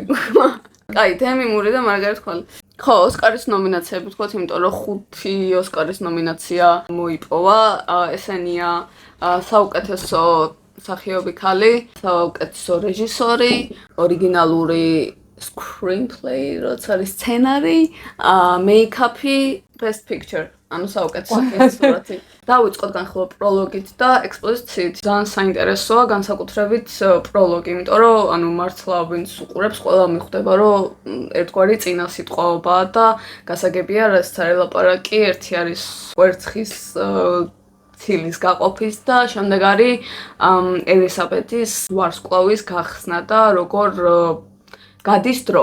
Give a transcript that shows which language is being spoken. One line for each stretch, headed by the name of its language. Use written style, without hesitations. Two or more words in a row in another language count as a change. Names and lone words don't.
Georgian: კაი, დემი მური და მარგარეტ კვალი. ხო, ოსკარის ნომინაციები თქვათ, იმიტომ რომ 5 ოსკარის ნომინაცია მოიპოვა. ესენია საუკეთესო მსახიობი ქალი, საუკეთესო რეჟისორი, ორიგინალური screenplay, რაც არის სცენარი,
English: make-up-ი, best picture.
Georgian: ანუ საუკეთესო კინოსურათი. დავიწყოთ განხილვა პროლოგით და ექსპოზიციით. ძალიან საინტერესოა განსაკუთრებით პროლოგი, იმიტომ რომ ანუ მართლა ვინც უყურებს, ყველა მიხვდება, რომ ერთგვარი წინასიტყვაობაა და გასაგებია, რაც არის ლაპარაკი, ერთი არის კვერცხის ცილის გაყოფის და შემდეგ არის ელისაბედის ვარსკვლავის გახსნა და როგორ გადის დრო.